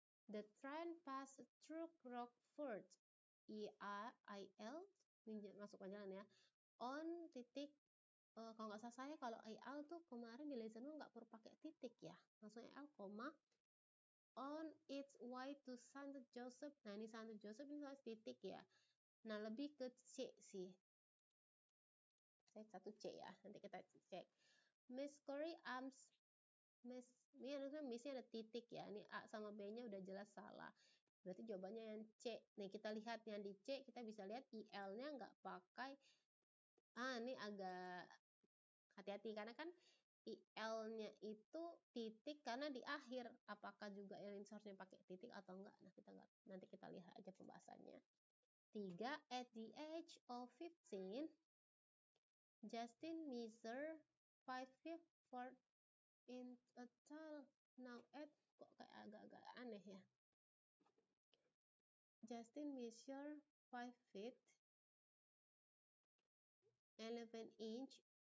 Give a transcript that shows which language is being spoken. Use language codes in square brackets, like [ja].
[en] The train passed through Rockford. [id] IL, masuk jalan ya. On titik, kalau nggak salah saya kalau IL tuh kemarin di lesson 1 nggak perlu pakai titik ya. Langsung [en] IL, on its way to St. [id] Joseph. Nah ini St. Joseph ini harus titik ya. Nah lebih ke C sih. Saya satu C ya, nanti kita cek. Miss Corey ini harusnya missnya ada titik ya. Ini A sama B-nya udah jelas salah. Berarti jawabannya yang C. Nih kita lihat yang di C, kita bisa lihat IL-nya nggak pakai. Ini agak hati-hati karena kan IL-nya itu titik karena di akhir. Apakah juga yang seharusnya pakai titik atau enggak? Nah, nanti kita lihat aja pembahasannya. 3. [en] At the age of 15, Justin measured 5 feet 4 in a tall. [id] Now kok kayak agak-agak aneh ya. [en] Justin measured 5 feet 11 inch.